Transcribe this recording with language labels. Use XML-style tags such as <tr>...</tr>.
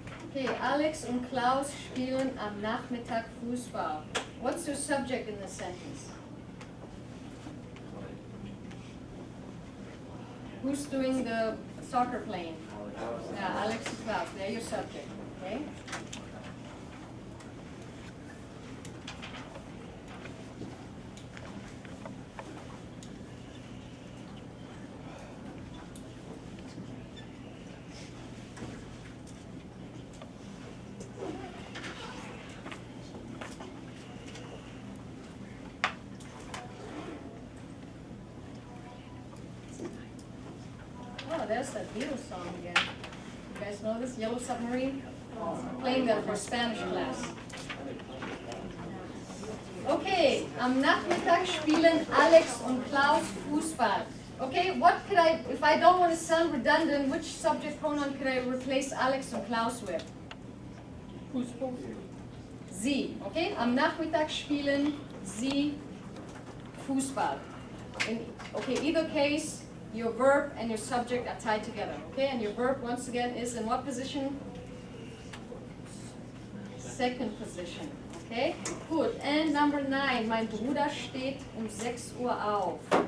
<de>Okay, Alex und Klaus spielen am Nachmittag Fußball.</de> <en>What's your subject in this sentence? Who's doing the soccer playing? Yeah, Alex and Klaus, they're your subject, okay? Oh, there's that Beatles song again. You guys know this, Yellow Submarine? I'm playing that for Spanish class.</en> <de>Okay, am Nachmittag spielen Alex und Klaus Fußball.</de> <en>Okay, what could I, if I don't want to sound redundant, which subject pronoun could I replace Alex and Klaus with?</en> <de>Sie, okay? Am Nachmittag spielen sie Fußball.</de> <en>Okay, either case, your verb and your subject are tied together, okay? And your verb, once again, is in what position? Second position, okay? Good. And number 9,</en> <de>mein Bruder steht 6 Uhr auf.</de>